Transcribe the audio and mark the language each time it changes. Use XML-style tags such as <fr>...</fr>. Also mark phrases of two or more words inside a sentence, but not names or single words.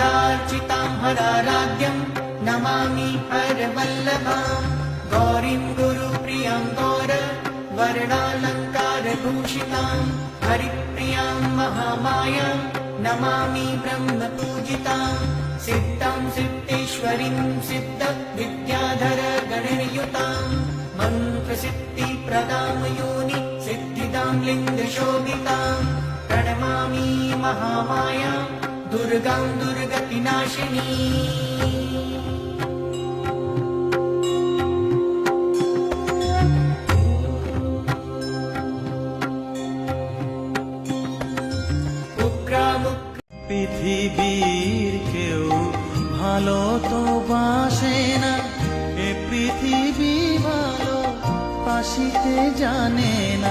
<sa>हरार्चितां हराराध्यं नमामि हरवल्लभां गौरीं गुरुप्रियां गौरवर्णालङ्कारभूषितां हरिप्रियां महामायां नमामि ब्रह्मपूजितां सिद्धां सिद्धेश्वरीं सिद्धविद्याधरगणयुतां मन्त्रसिद्धिप्रदां योनि सिद्धिदां लिङ्गशोभितां प्रणमामि महामायां दुर्गां दुर्गतिनाशिनी।</sa> <bn>পৃথিবীর কেউ ভালো তো বাসে না, এ পৃথিবী ভালো বাসিতে জানে না।</bn>